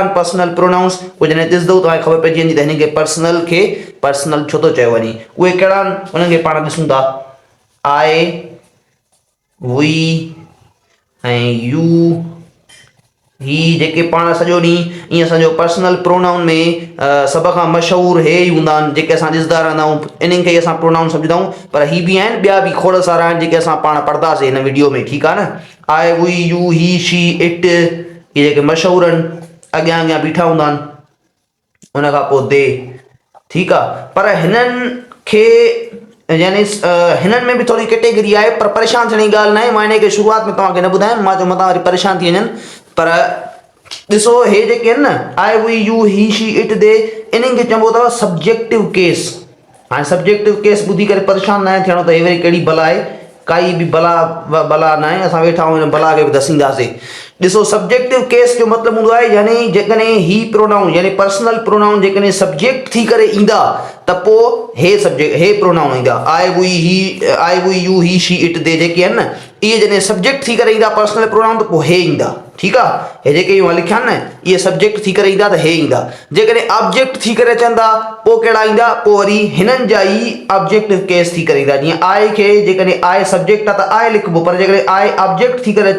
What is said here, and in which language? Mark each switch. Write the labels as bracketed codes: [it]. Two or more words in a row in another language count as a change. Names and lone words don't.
[sd] आहिनि [en] personal pronouns [sd] उहे जॾहिं ॾिसंदव तव्हांखे ख़बर पइजी वेंदी त हिन खे पर्सनल छो थो चयो वञे उहे कहिड़ा आहिनि उन्हनि खे पाण ॾिसूं था [en] I we [sd] ऐं [en] you he [sd] जेके पाण सॼो ॾींहुं ईअं असांजो [en] personal pronoun [sd] में सभ खां मशहूरु हे ई हूंदा आहिनि जेके असां ॾिसंदा रहंदा आहियूं इन्हनि खे असां प्रोनाउन सम्झंदा आहियूं पर ही बि आहिनि ॿिया बि खोड़ सारा आहिनि जेके असां पाण पढ़ंदासीं हिन वीडियो में ठीकु आहे न [en] I we you he she it [sd] इहे जेके मशहूरु आहिनि अॻियां अॻियां बीठा हूंदा आहिनि उन खां पोइ दे ठीकु आहे पर हिननि खे यानी हिननि में बि थोरी कैटेगरी आहे पर परेशान थियण जी ॻाल्हि न आहे मां हिन खे शुरूआत में तव्हांखे न ॿुधायां मां चयो मथां वरी परेशान थी वञनि पर ॾिसो हे जेके आहिनि न [en] I we you he she it they [sd] इन्हनि खे चइबो अथव [en] subjective case [sd] हाणे [en] subjective case [sd] ॿुधी करे परेशान न थियणो त हे वरी कहिड़ी बला आहे काई बि बला न आहे असां वेठा आहियूं हिन बला खे बि दसींदासीं ॾिसो [en] subjective case [sd] जो मतिलबु हूंदो आहे यानी जेकॾहिं ही प्रोनाउन यानी [en] personal pronoun [sd] जेकॾहिं सब्जेक्ट थी करे ईंदा त पोइ हे प्रोनाउन ईंदा [en] I we you he she it they [sd] जेके आहिनि न ये जने सब्जेक्ट थी करे ईंदा [en] personal pronoun [sd] तो पोइ हे ईंदा ठीकु आहे हे जेके मां लिखिया न ये सब्जेक्ट थी करे ईंदा त हे ईंदा जेकॾहिं ऑब्जेक्ट थी करे अचंदा पोइ कहिड़ा ईंदा पोइ वरी हिननि जा ई [en] objective case [sd] थी करे ईंदा जीअं आए खे जेकॾहिं आए सब्जेक्ट आहे त आए लिखिबो पर जेकॾहिं आए ऑब्जेक्ट थी करे